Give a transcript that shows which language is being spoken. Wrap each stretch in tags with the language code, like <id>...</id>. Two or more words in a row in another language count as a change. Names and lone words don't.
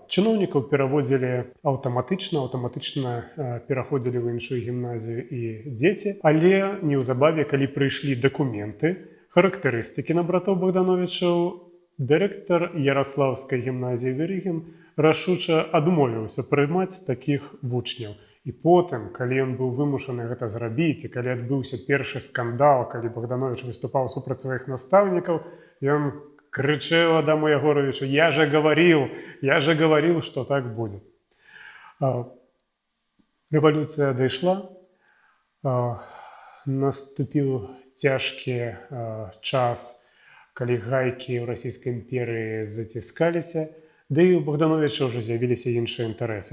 <be>Чыноўнікаў пераводзілі аўтаматычна пераходзілі ў іншую гімназію і дзеці, але неўзабаве, калі прыйшлі дакументы, характарыстыкі на братоў Богдановичаў, дырэктар Яраслаўскай гімназіі Верыгін рашуча адмовіўся прымаць такіх вучняў. І потым, калі ён быў вымушаны гэта зрабіць, і калі адбыўся першы скандал, калі Богданович выступаў супраць сваіх настаўнікаў, ён крычаў Адаму Ягоровичу:</be> <ru>я же говорил, что так будет.</ru> <be>Рэвалюцыя дайшла, наступіў цяжкі час, калі гайкі ў расійскай імперыі заціскаліся, да і у Богдановича ўжо з'явіліся іншыя інтарэсы.</be>